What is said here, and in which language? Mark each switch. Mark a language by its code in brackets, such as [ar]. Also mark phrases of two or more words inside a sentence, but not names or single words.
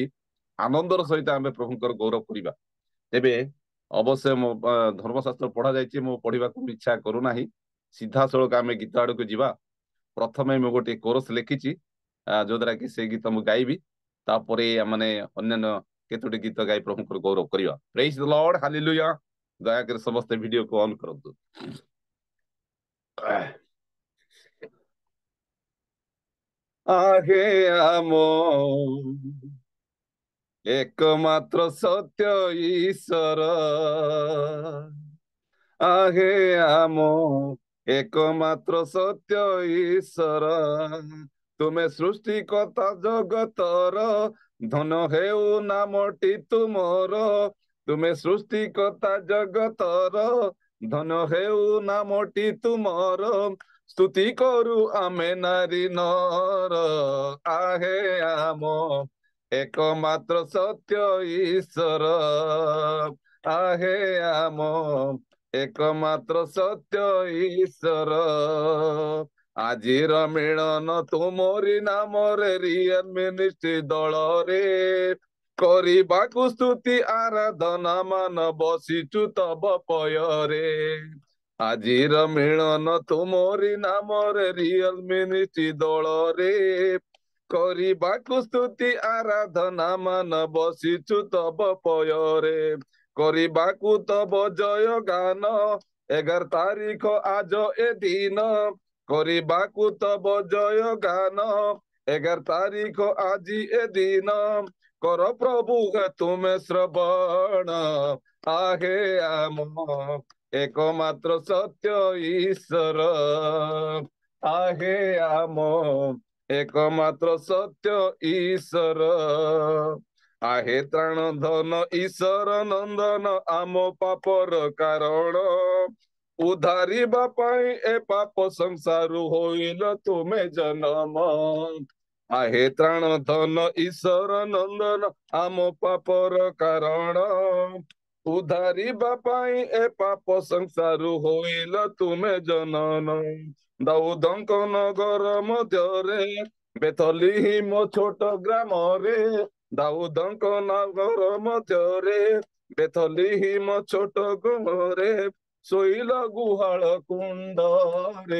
[or] ଆନନ୍ଦର ସହିତ ଆମେ ପ୍ରଭୁଙ୍କର ଗୌରବ କରିବା। ତେବେ ଅବଶ୍ୟ ମୋ ଧର୍ମଶାସ୍ତ୍ର ପଢା ଯାଇଛି, ମୁଁ ପଢିବାକୁ ଇଚ୍ଛା କରୁନାହିଁ। ସିଧାସଳଖ ଆମେ ଗୀତ ଆଡକୁ ଯିବା। ପ୍ରଥମେ ମୁଁ ଗୋଟେ କୋରସ ଲେଖିଛି, ଯୋଉଦ୍ୱାରା କି ସେଇ ଗୀତ ମୁଁ ଗାଇବି। ତାପରେ ମାନେ ଅନ୍ୟାନ୍ୟ କେତୋଟି ଗୀତ ଗାଇ ପ୍ରଭୁଙ୍କର ଗୌରବ କରିବା। [en] praise the Lord, [or] ହାଲେଲୁୟା। ଦୟାକରି ସମସ୍ତେ ଭିଡିଓକୁ ଅନ୍ କରନ୍ତୁ। ଆହେ ଆମ ଏକମାତ୍ର ସତ୍ୟ ଈଶ୍ୱର, ଆହେ ଆମ ଏକମାତ୍ର ସତ୍ୟ ଈଶ୍ୱର। ତୁମେ ସୃଷ୍ଟିକର୍ତ୍ତା ଜଗତର, ଧନ ହେଉ ନାମଟି ତୁମର। ତୁମେ ସୃଷ୍ଟିକର୍ତ୍ତା ଜଗତର, ଧନ ହେଉ ନାମଟି ତୁମର। ସ୍ତୁତି କରୁ ଆମେ ନାରୀ ନର, ଆହେ ଆମ ଏକମାତ୍ର ସତ୍ୟ ଈଶ୍ୱର, ଆହେ ଆମ ଏକମାତ୍ର ସତ୍ୟ ଈଶ୍ୱର। ଆଜିର ମିଳନ ତୁମରି ନାମରେ ରିଏଲ ମିନିଷ୍ଟ୍ରି ଦଳରେ, କରିବାକୁ ସ୍ତୁତି ଆରାଧନା ମାନ ବସିଛୁ ତବ ପୟରେ। ଆଜିର ମିଳନ ତୁମରି ନାମରେ ରିଏଲ ମିନିଷ୍ଟ୍ରି ଦଳରେ, କରିବାକୁ ସ୍ତୁତି ଆରାଧନା ମାନ ବସିଛୁ ତବ ପୟରେ। କରିବାକୁ ତବ ଜୟ ଗାନ, 11 ତାରିଖ ଆଜ ଏ ଦିନ। କରିବାକୁ ତବ ଜୟ ଗାନ, 11 ତାରିଖ ଆଜି ଏ ଦିନ। କର ପ୍ରଭୁ ତୁମେ ଶ୍ରବଣ, ଆହେ ଆମ ଏକମାତ୍ର ସତ୍ୟ ଈଶ୍ୱର, ଆହେ ଆମ ଏକମାତ୍ର ସତ୍ୟ ଈଶ୍ୱର। आहे ତ୍ରାଣ ଧନ ଈଶ୍ୱର ନନ୍ଦନ, ଆମ ପାପର କାରଣ। ଉଦ୍ଧାରିବା ପାଇଁ ଏ ପାପ ସଂସାରୁ ହୋଇଲ ତୁମେ ଜନମ। ଆହେ ତ୍ରାଣ ଧନ ଈଶ୍ୱର ନନ୍ଦନ ଆମ ପାପର କାରଣ। उद्धारिबा ପାଇଁ ଏ ପାପ ସଂସାରୁ ହୋଇଲ ତୁମେ ଜନନ। ଦାଉଦଙ୍କ ନଗର ମଧ୍ୟରେ ବେଥଲିହିମ ଛୋଟ ଗ୍ରାମରେ। ଦାଉଦଙ୍କ ନଗର ମଧ୍ୟରେ ବେଥଲିହିମ ଛୋଟ ଗ୍ରାମରେ ଶୋଇଲ ଗୁହାଳ କୁଣ୍ଡରେ।